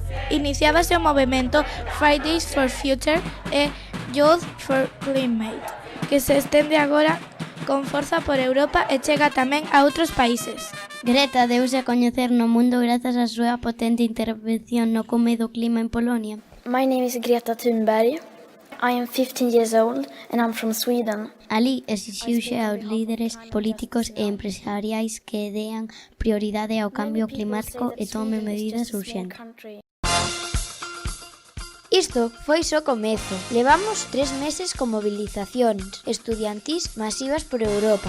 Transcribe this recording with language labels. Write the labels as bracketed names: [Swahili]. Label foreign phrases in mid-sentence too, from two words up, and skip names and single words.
[Galician] Iniciábase o movemento Fridays for Future e Youth for Climate, que se estende agora con forza por Europa e chega tamén a outros países. Greta deuse a coñecer no mundo grazas á súa potente intervención no come do clima en Polonia. [English] My name is Greta Thunberg. I am 15 years old and I'm from Sweden. [Galician] Ali exixiuse aos líderes políticos e empresariais que dean prioridade ao cambio climático e tomen medidas urxentes. Isto foi só comezo. Levamos 3 meses con movilizacións estudiantís masivas por Europa.